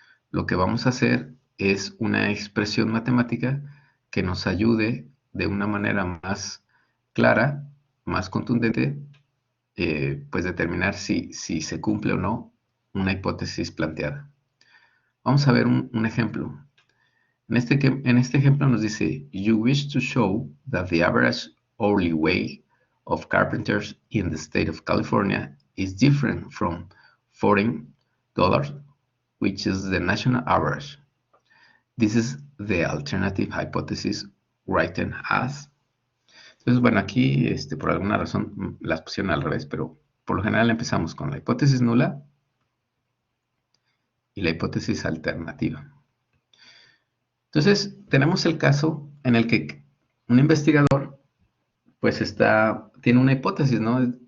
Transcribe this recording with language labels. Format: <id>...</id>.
<es>Lo que vamos a hacer es una expresión matemática que nos ayude de una manera más clara, más contundente, pues determinar si se cumple o no una hipótesis planteada. Vamos a ver un ejemplo. En este ejemplo nos dice,</es> <en>you wish to show that the average hourly wage of carpenters in the state of California is different from $14, which is the national average. This is the alternative hypothesis written as.</en> <es>Entonces, bueno, aquí por alguna razón las pusieron al revés, pero por lo general empezamos con la hipótesis nula y la hipótesis alternativa. Entonces, tenemos el caso en el que un investigador pues tiene una hipótesis, ¿no?</es>